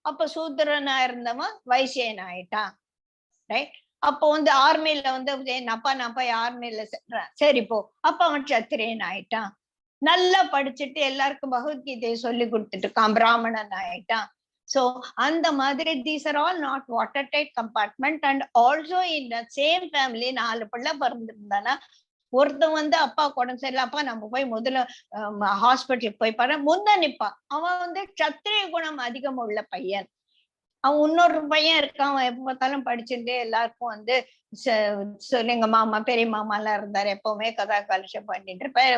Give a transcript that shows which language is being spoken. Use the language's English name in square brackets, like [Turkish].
[Tamil] அப்ப சூத்திரனா இருந்தவன் வைசியன் ஆயிட்டான், ரைட்? அப்போ ஆர்மியில நான் போய் ஆர்மியில சரி போ, அப்ப அவன் சத்திரியன் ஆயிட்டான். நல்லா படிச்சுட்டு எல்லாருக்கும் பகவத்கீதையை சொல்லி கொடுத்துட்டு இருக்கான், பிராமணன் ஆயிட்டான். [English] So [Tamil] அந்த மாதிரி [English] these are all not watertight compartment. And also in the same family [Tamil] 4 பிள்ளை பிறந்திருந்தானா ஒருத்தன் அப்பா உடம்பு சரியில்லை, அப்பா நம்ம போய் முதல்ல ஹாஸ்பிட்டலுக்கு போய் பாரு முன்ன நிப்பான். அவன் சத்திரிய குணம் அதிகம் உள்ள பையன். அவன் இன்னொரு பையன் இருக்கான், அவன் எப்ப பார்த்தாலும் படிச்சுட்டே எல்லாருக்கும் எங்க மாமா பெரிய மாமா எல்லாம் இருந்தாரு, எப்பவுமே கதா கலட்சம் பண்ணிட்டு இருப்ப.